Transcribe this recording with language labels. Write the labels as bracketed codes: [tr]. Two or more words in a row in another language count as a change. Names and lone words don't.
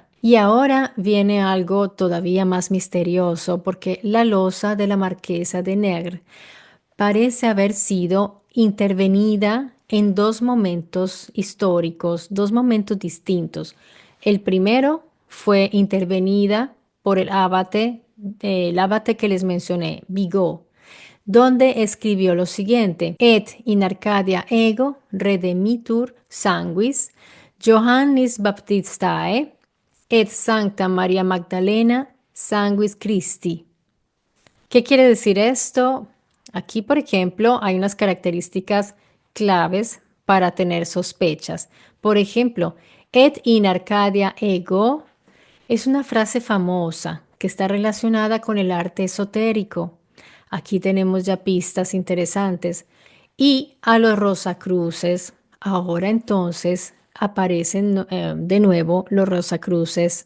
[es] Y ahora viene algo todavía más misterioso porque la losa de la marquesa de Negre parece haber sido intervenida en dos momentos históricos, dos momentos distintos. El primero fue intervenida por el abate que les mencioné, Bigot, donde escribió lo siguiente: [la] Et in Arcadia ego redemitur sanguis Johannis Baptistae et Sancta Maria Magdalena sanguis Christi. [es] ¿Qué quiere decir esto? Aquí, por ejemplo, hay unas características claves para tener sospechas. Por ejemplo, [la] et in Arcadia ego [es] es una frase famosa que está relacionada con el arte esotérico. Aquí tenemos ya pistas interesantes. Y a los Rosacruces, ahora entonces aparecen de nuevo los Rosacruces.